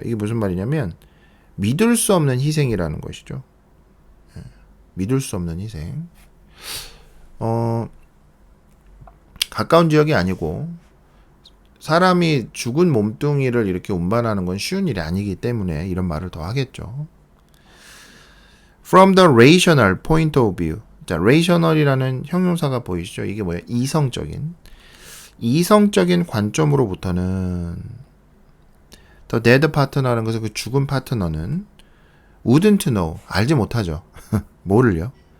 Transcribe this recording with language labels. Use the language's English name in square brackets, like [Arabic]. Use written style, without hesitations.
[Korean] 이게 무슨 말이냐면 믿을 수 없는 희생이라는 것이죠. 믿을 수 없는 희생. 가까운 지역이 아니고 사람이 죽은 몸뚱이를 이렇게 운반하는 건 쉬운 일이 아니기 때문에 이런 말을 더 하겠죠. [English] From the rational point of view. [Korean] 자, rational이라는 형용사가 보이시죠? 이게 뭐예요? 이성적인 관점으로부터는 [English] the dead partner [Korean] 라는 것은 그 죽은 파트너는 [English] wouldn't know. [Korean] 알지 못하죠. 뭐를요?